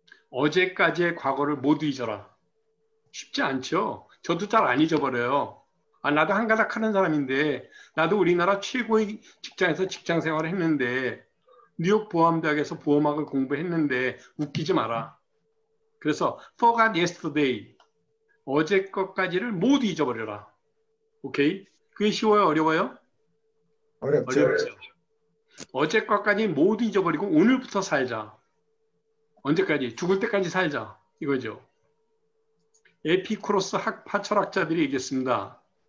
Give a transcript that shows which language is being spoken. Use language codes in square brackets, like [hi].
[ko] 어제까지의 과거를 모두 잊어라. 쉽지 않죠. 저도 잘 안 잊어버려요. 아, 나도 한가닥 하는 사람인데 나도 우리나라 최고의 직장에서 직장 생활을 했는데 뉴욕 보험대학에서 보험학을 공부했는데 웃기지 마라. 그래서 [en] forgot yesterday. [ko] 어제 것까지를 모두 잊어버려라. 오케이? 그게 쉬워요? 어려워요? 어렵죠. 어렵죠. 어제 것까지 모두 잊어버리고 오늘부터 살자. 언제까지? 죽을 때까지 살자. 이거죠. 에피쿠로스 파철학자들이 얘기했습니다.